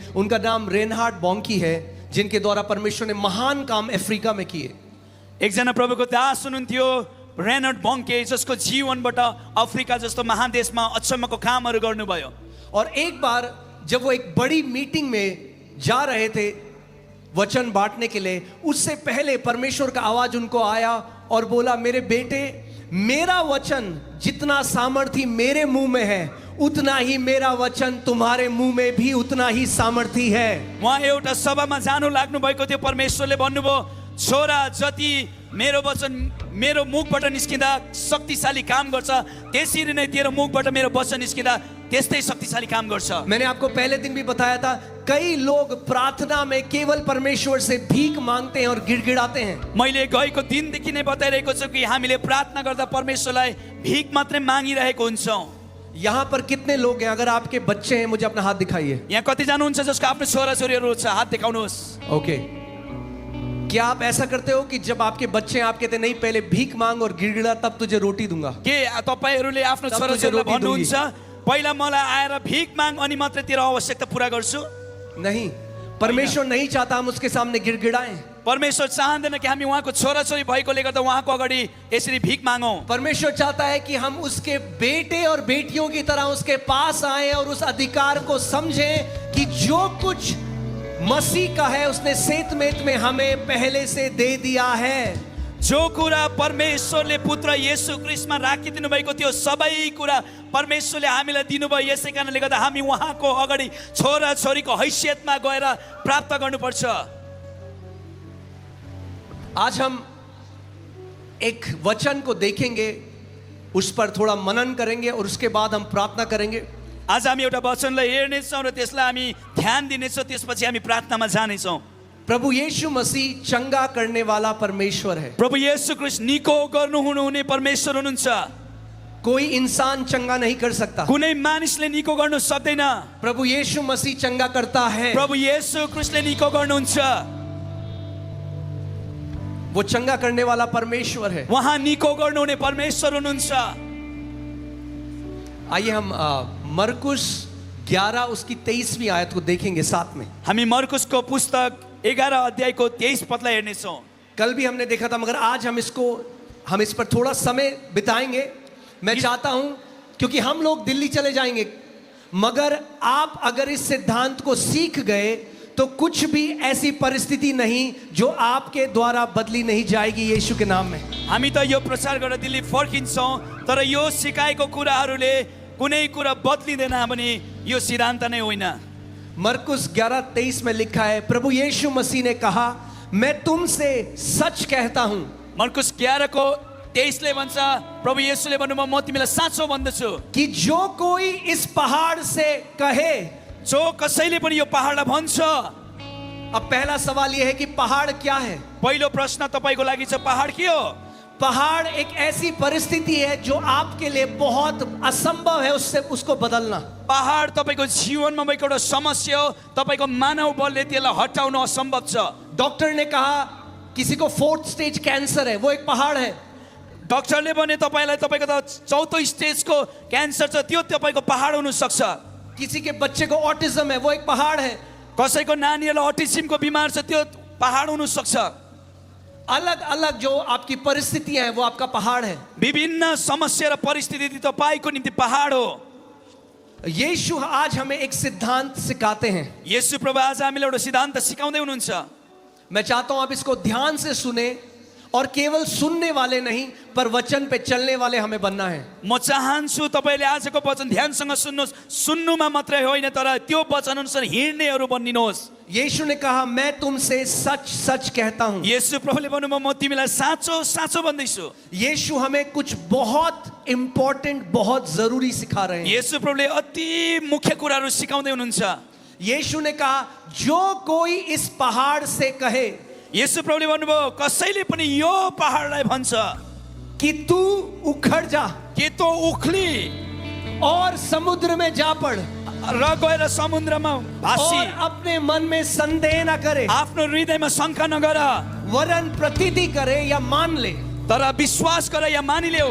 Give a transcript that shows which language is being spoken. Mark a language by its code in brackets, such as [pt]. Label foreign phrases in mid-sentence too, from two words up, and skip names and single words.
[hi] उनका नाम रेनहार्ड बॉन्की है, जिनके द्वारा परमेश्वर ने महान काम अफ्रीका में किए। [ne] एकजना प्रभुको दास हुनुहुन्थ्यो रेनहार्ड बॉन्के, जसको जीवनबाट अफ्रिका जस्तो महादेशमा अचम्मको कामहरू गर्नुभयो। [hi] और एक बार जब वो एक बड़ी मीटिंग में जा रहे थे वचन बांटने के लिए, उससे पहले परमेश्वर का आवाज उनको आया और बोला, मेरे बेटे, मेरा वचन जितना सामर्थी मेरे मुंह में है उतना ही मेरा वचन तुम्हारे मुंह में भी उतना ही सामर्थी है। [ne] उहाँ एउटा सभामा जानु लाग्नु भएको थियो। परमेश्वरले भन्नुभयो, छोरा, जति मेरो वचन मेरो मुखबाट निस्किँदा शक्तिशाली काम गर्छ, त्यसरी नै तेरो मुखबाट मेरो वचन निस्किँदा त्यस्तै शक्तिशाली काम गर्छ। [hi] मैंने आपको पहले दिन भी बताया था, कई लोग प्रार्थना में केवल परमेश्वर से भीख मांगते हैं और गिड़गिड़ाते हैं। [ne] मैले गएको दिनदेखि नै बताइरहेको छु कि हामीले प्रार्थना गर्दा परमेश्वरलाई भीख मात्रै मागिरहेको हुन्छौँ। [hi] यहाँ पर कितने लोग हैं? अगर आपके बच्चे हैं मुझे अपना हाथ दिखाइए। [ne] यहाँ कतिजना हुन्छ जसको आफ्नो छोराछोरीहरू छ? हात देखाउनुहोस्। [hi] ओके, क्या आप ऐसा करते हो कि जब आपके बच्चे हैं आप कहते नहीं पहले भीख मांग और गिड़गिड़ा तब तुझे रोटी दूंगा? [ne] के तपाईँहरूले आफ्नो तब छोराछोरीलाई [hi] तुझे रोटी [ne] भन्नुहुन्छ पहिला मलाई आएर भिख माग अनि मात्रै तेरो आवश्यकता पूरा गर्छु? [hi] नहीं, परमेश्वर नहीं चाहता हम उसके सामने गिड़गिड़ाएं। [ne] परमेश्वर चाहँदैन कि हामी उहाँको छोराछोरी भएकोले गर्दा उहाँको अगाडि यसरी भिख मागौँ। [hi] परमेश्वर चाहता है कि हम उसके बेटे और बेटियों की तरह उसके पास आए और उस अधिकार को समझें कि जो कुछ मसीह का है उसने सेतमेत में हमें पहले से दे दिया है। [ne] जो कुरा परमेश्वरले पुत्र येशू ख्रीष्टमा राखिदिनु भएको थियो सबै कुरा परमेश्वरले हामीलाई दिनुभयो। यसै कारणले गर्दा हामी उहाँको अगाडि छोराछोरीको हैसियतमा गएर प्राप्त गर्नुपर्छ। [hi] आज हम एक वचन को देखेंगे, उस पर थोड़ा मनन करेंगे और उसके बाद हम प्रार्थना करेंगे। [ne] आज हामी एउटा वचनलाई हेर्नेछौँ र त्यसलाई हामी ध्यान दिनेछौँ, त्यसपछि हामी प्रार्थनामा जानेछौँ। [hi] प्रभु यीशु मसीह चंगा करने वाला परमेश्वर है। [ne] प्रभु येशू ख्रीष्ट निको गर्नुहुने परमेश्वर हुनुहुन्छ। [hi] कोई इंसान चंगा नहीं कर सकता, [ne] कुनै मानिसले निको गर्नु सक्दैन। [hi] प्रभु यीशु मसीह चंगा करता है। [ne] प्रभु येशू ख्रीष्टले निको गर्नुहुन्छ। [hi] वो चंगा करने वाला परमेश्वर है। [ne] उहाँ निको गर्नुहुने परमेश्वर हुनुहुन्छ। [hi] आइए हम मरकुस 11 उसकी 23वीं आयत को देखेंगे साथ में। [ne] हामी मरकुसको पुस्तक 11 अध्यायको 23 पदलाई हेर्नेछौँ। [hi] कल भी हमने देखा था मगर आज हम इस पर थोड़ा समय बिताएंगे। मैं चाहता हूं क्योंकि हम लोग दिल्ली चले जाएंगे, मगर आप अगर इस सिद्धांत को सीख गए तो कुछ भी ऐसी परिस्थिति नहीं जो आपके द्वारा बदली नहीं जाएगी यीशु के नाम में। [ne] हामी त यो प्रचार गरेर दिल्ली फर्किन्छौँ, तर यो सिकाएको कुराहरूले कुनै कुरा बदलिँदैन भने यो सिद्धान्त नै होइन। [hi] मरकुस 11:23 में लिखा है, प्रभु यीशु मसीह ने कहा मैं तुमसे सच कहता हूं। [ne] मरकुस 11 को 23 ले भन्छ, प्रभु येशूले भन्नुभयो म तिमीलाई साँचो भन्दछु [hi] कि जो कोई इस पहाड़ से कहे। [ne] जो कसैले पनि यो पहाडलाई भन्छ। [hi] अब पहला सवाल यह है कि पहाड़ क्या है? [ne] पहिलो प्रश्न तपाईको लागि छ पहाड के हो? [hi] पहाड़ एक ऐसी परिस्थिति है जो आपके लिए बहुत असंभव है उसको बदलना। [ne] पहाड तपाईको जीवनमा भएको एउटा समस्या हो, तपाईको मानव बलले त्यसलाई हटाउन असम्भव छ। [hi] डॉक्टर ने कहा किसी को 4th स्टेज कैंसर है, वो एक पहाड़ है। [ne] डाक्टरले भने तपाईलाई तपाईको त 4औं स्टेजको क्यान्सर छ, त्यो तपाईको पहाड हुन सक्छ। [hi] किसी के बच्चे को ऑटिज्म है, वो एक पहाड़ है। [ne] कसैको नानीलाई अटिज्मको बिमार छ, त्यो पहाड हुन सक्छ। [hi] अलग अलग जो आपकी परिस्थितियां हैं वो आपका पहाड़ है। [ne] विभिन्न समस्या र परिस्थिति तपाईको निम्ति पहाड हो। [hi] यीशु आज हमें एक सिद्धांत सिखाते हैं। [ne] येशू प्रभु आज हामीलाई एउटा सिद्धान्त सिकाउँदै हुनुहुन्छ। [hi] मैं चाहता हूं आप इसको ध्यान से सुने और केवल सुनने वाले नहीं पर वचन पे चलने वाले हमें बनना है। [ne] म चाहन्छु तपाईले आजको वचन ध्यानसँग सुन्नुहोस्, सुन्नुमा मात्रै होइन तर त्यो वचन अनुसार हिँड्नेहरू बनिनुहोस्। [hi] यीशु ने कहा मैं तुमसे सच सच कहता हूं। [ne] येशू प्रभुले भन्नुभयो म तिमीलाई साँचो साँचो भन्दैछु। [hi] यीशु हमें कुछ बहुत इंपॉर्टेंट बहुत जरूरी सिखा रहे हैं। [ne] येशू प्रभुले अति मुख्य कुराहरू सिकाउँदै हुनुहुन्छ। [hi] यीशु ने कहा जो कोई इस पहाड़ से कहे। [ne] येशू प्रभुले भन्नुभयो कसैले पनि यो पहाडलाई भन्छ [hi] कि तू उखड़ जा [ne] कि तो उख्ली [hi] और समुद्र में जा पड़ [ne] र गएर समुद्रमा भासी, [hi] और अपने मन में संदेह न करे, [ne] आफ्नो हृदयमा शंका नगर, [hi] वरन प्रतीति करे या मान ले, [ne] तर विश्वास गर या मानिलेऊ